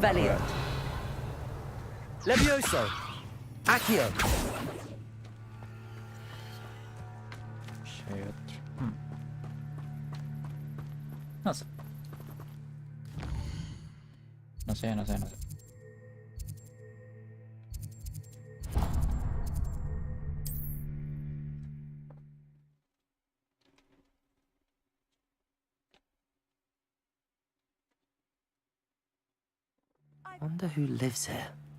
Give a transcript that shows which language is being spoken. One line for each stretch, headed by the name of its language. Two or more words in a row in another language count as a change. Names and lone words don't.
Spanish: Revelio. Levioso. Accio. Hay otro. No sé. No sé, no sé, no sé.
English: Wonder who lives here.